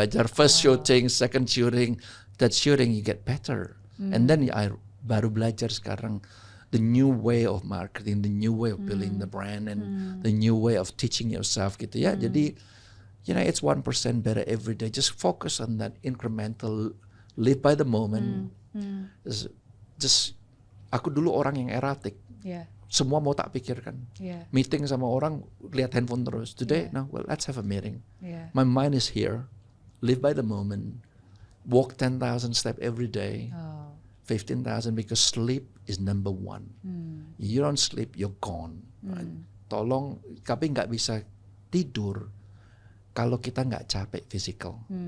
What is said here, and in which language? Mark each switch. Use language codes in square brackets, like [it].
[en] First shooting, second shooting. That shooting you get better. And then I [id] baru belajar sekarang [en] the new way of marketing, the new way of building the brand, and the new way of teaching yourself gitu ya. [id] Jadi, [en] it's 1% better every day. Just focus on that incremental, live by the moment. [id] Just aku dulu orang yang erratic. Semua mau tak pikirkan. Meeting sama orang, lihat handphone terus. [en] Today, no, well, let's have a meeting. My mind is here. Live by the moment. Walk 10,000 steps every day. 15,000 because sleep is number one. You don't sleep, you're gone. Right? [id] Tolong, tapi nggak bisa tidur kalau kita nggak capek physical.